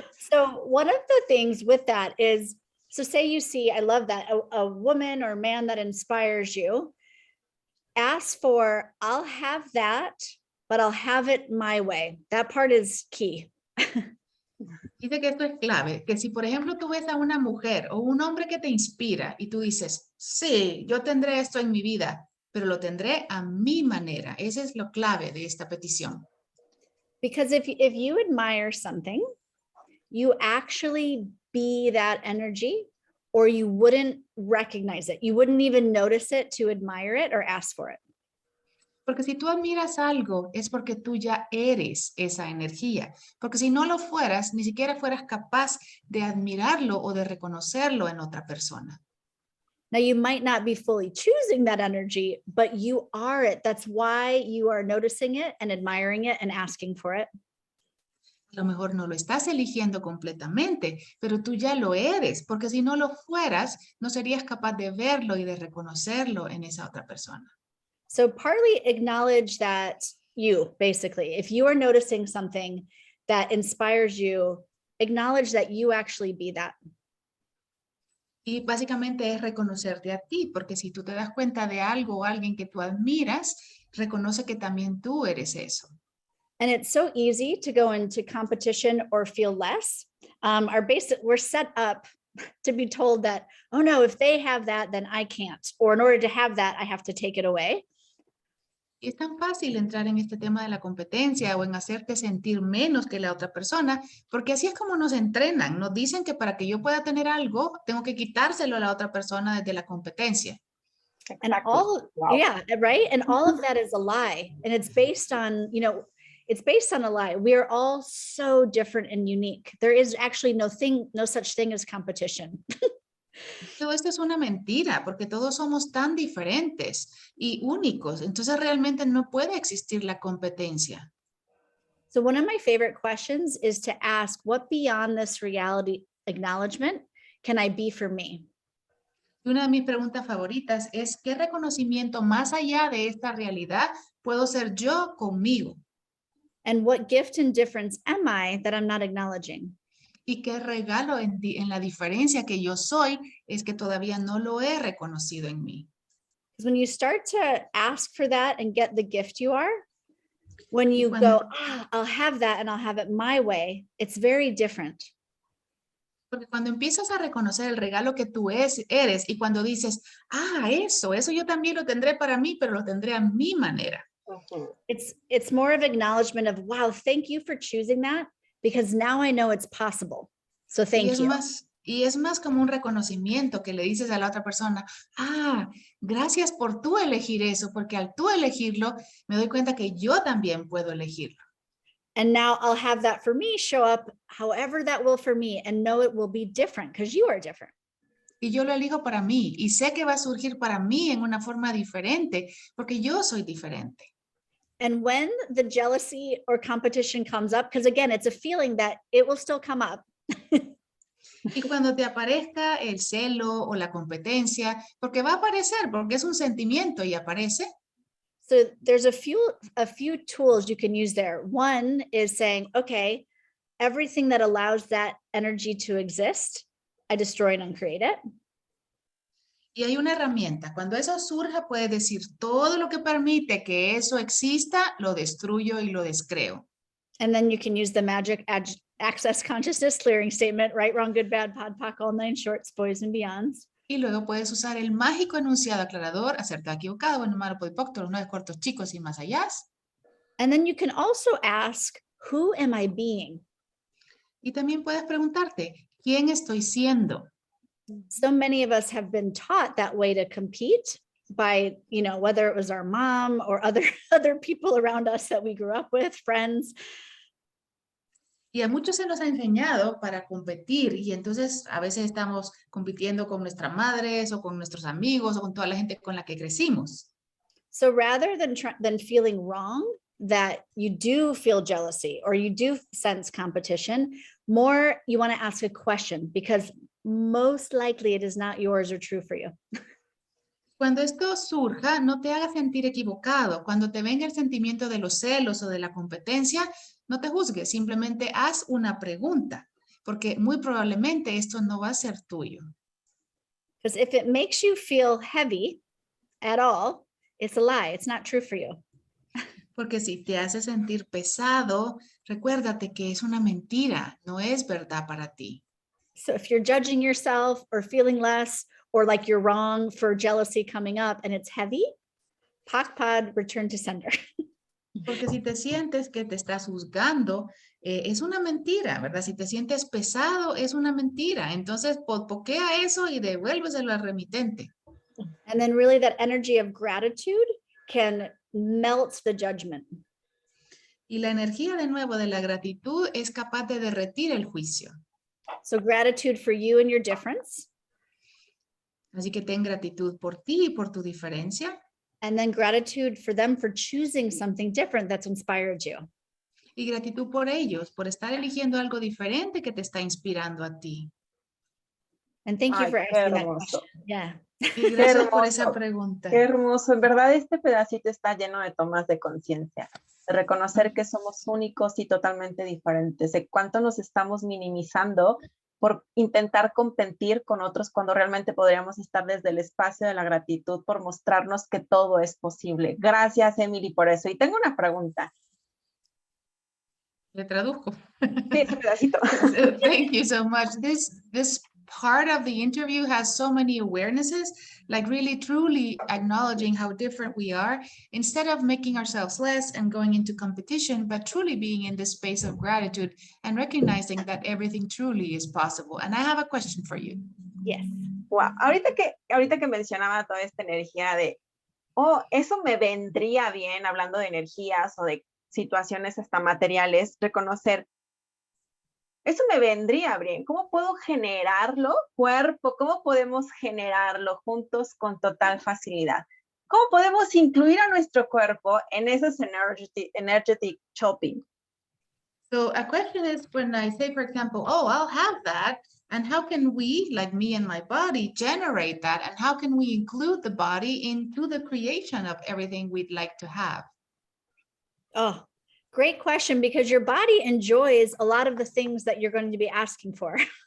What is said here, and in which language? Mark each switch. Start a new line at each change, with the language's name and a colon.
English: So one of the things with that is, so say you see, I love that, a woman or man that inspires you, ask for, I'll have that, but I'll have it my way. That part is key.
Spanish: Dice que esto es clave, que si por ejemplo tú ves a una mujer o un hombre que te inspira y tú dices, sí, yo tendré esto en mi vida, pero lo tendré a mi manera. Esa es lo clave de esta petición.
English: Because if you admire something, you actually be that energy, or you wouldn't recognize it. You wouldn't even notice it to admire it or ask for it.
Spanish: Porque si tú admiras algo, es porque tú ya eres esa energía. Porque si no lo fueras, ni siquiera fueras capaz de admirarlo o de reconocerlo en otra persona.
English: Now, you might not be fully choosing that energy, but you are it. That's why you are noticing it and admiring it and asking for it.
Spanish: A lo mejor no lo estás eligiendo completamente, pero tú ya lo eres, porque si no lo fueras, no serías capaz de verlo y de reconocerlo en esa otra persona.
English: So partly acknowledge that you, basically, if you are noticing something that inspires you, acknowledge that you actually be that.
Spanish: Y básicamente es reconocerte a ti, porque si tú te das cuenta de algo o alguien que tú admiras, reconoce que también tú eres eso.
English: And it's so easy to go into competition or feel less. We're set up to be told that, oh no, if they have that, then I can't. Or in order to have that, I have to take it away.
Spanish: Y es tan fácil entrar en este tema de la competencia o en hacerte sentir menos que la otra persona, porque así es como nos entrenan. Nos dicen que para que yo pueda tener algo, tengo que quitárselo a la otra persona desde la competencia.
English: And yeah, right. And all of that is a lie. And it's based on, it's based on a lie. We are all so different and unique. There is actually no such thing as competition.
Spanish: Todo esto es una mentira, porque todos somos tan diferentes y únicos. Entonces realmente no puede existir la competencia.
English: So one of my favorite questions is to ask, what beyond this reality acknowledgement can I be for me?
Spanish: Y una de mis preguntas favoritas es, ¿qué reconocimiento más allá de esta realidad puedo ser yo conmigo?
English: And what gift and difference am I that I'm not acknowledging?
Spanish: Y qué regalo en la diferencia que yo soy es que todavía no lo he reconocido en mí.
English: Because when you start to ask for that and get the gift you are, when you go, I'll have that and I'll have it my way, it's very different.
Spanish: Porque cuando empiezas a reconocer el regalo que tú eres y cuando dices, eso yo también lo tendré para mí, pero lo tendré a mi manera.
English: It's more of acknowledgement of, wow, thank you for choosing that, because now I know it's possible. So thank you.
Spanish: Y es más como un reconocimiento que le dices a la otra persona, gracias por tú elegir eso, porque al tú elegirlo, me doy cuenta que yo también puedo elegirlo.
English: And now I'll have that for me show up however that will for me, and know it will be different because you are different.
Spanish: Y yo lo elijo para mí y sé que va a surgir para mí en una forma diferente porque yo soy diferente.
English: And when the jealousy or competition comes up, because again, it's a feeling that it will still come up.
Spanish: Y cuando te aparezca el celo o la competencia, porque va a aparecer, porque es un sentimiento y aparece.
English: So there's a few tools you can use there. One is saying, okay, everything that allows that energy to exist, I destroy and uncreate it.
Spanish: Y hay una herramienta. Cuando eso surja, puedes decir todo lo que permite que eso exista, lo destruyo y lo descreo.
English: And then you can use the magic access consciousness clearing statement, right, wrong, good, bad, pod, poc, all nine shorts, boys and beyonds.
Spanish: Y luego puedes usar el mágico enunciado aclarador, acertado, equivocado, bueno, malo, podipoc, los 9 cortos, chicos y más allá.
English: And then you can also ask, who am I being?
Spanish: Y también puedes preguntarte, ¿quién estoy siendo?
English: So many of us have been taught that way to compete by, whether it was our mom or other people around us that we grew up with, friends.
Spanish: Y a muchos se nos ha enseñado para competir y entonces a veces estamos compitiendo con nuestras madres o con nuestros amigos o con toda la gente con la que crecimos.
English: So rather than feeling wrong that you do feel jealousy or you do sense competition, more you want to ask a question, because most likely it is not yours or true for you.
Spanish: Cuando esto surja, no te hagas sentir equivocado. Cuando te venga el sentimiento de los celos o de la competencia, no te juzgues, simplemente haz una pregunta, porque muy probablemente esto no va a ser tuyo.
English: Because if it makes you feel heavy at all, it's a lie. It's not true for you.
Spanish: Porque si te hace sentir pesado, recuérdate que es una mentira, no es verdad para ti.
English: So if you're judging yourself or feeling less, or like you're wrong for jealousy coming up and it's heavy, pod, return to sender.
Spanish: Porque si te sientes que te estás juzgando, es una mentira, ¿verdad? Si te sientes pesado, es una mentira. Entonces, poquea eso y devuélveselo al remitente.
English: And then really that energy of gratitude can melt the judgment.
Spanish: Y la energía de nuevo de la gratitud es capaz de derretir el juicio.
English: So gratitude for you and your difference.
Spanish: Así que ten gratitud por ti y por tu diferencia.
English: And then gratitude for them for choosing something different that's inspired you.
Spanish: Y gratitud por ellos, por estar eligiendo algo diferente que te está inspirando a ti.
English: And thank you
Spanish: Ay,
English: for
Spanish: qué
English: asking that
Spanish: hermoso.
English: question. Yeah.
Spanish: Y Qué gracias por esa hermoso. pregunta. Qué hermoso. En verdad, este pedacito está lleno de tomas de conciencia, de reconocer que somos únicos y totalmente diferentes, de cuánto nos estamos minimizando por intentar competir con otros cuando realmente podríamos estar desde el espacio de la gratitud por mostrarnos que todo es posible. Gracias, Emily, por eso. Y tengo una pregunta. Le traduzco. Sí, ese pedacito.
English: Thank you so much. This part of the interview has so many awarenesses, like really truly acknowledging how different we are instead of making ourselves less and going into competition, but truly being in this space of gratitude and recognizing that everything truly is possible. And I have a question for you. Yes. Wow.
Spanish: Ahorita que mencionaba toda esta energía de, oh, eso me vendría bien, hablando de energías o de situaciones hasta materiales, reconocer, eso me vendría bien. ¿Cómo puedo generarlo, cuerpo? ¿Cómo podemos generarlo juntos con total facilidad? ¿Cómo podemos incluir a nuestro cuerpo en esos energetic shopping?
English: So a question is when I say, for example, oh, I'll have that. And how can we, like me and my body, generate that? And how can we include the body into the creation of everything we'd like to have? Oh, great question, because your body enjoys a lot of the things that you're going to be asking for.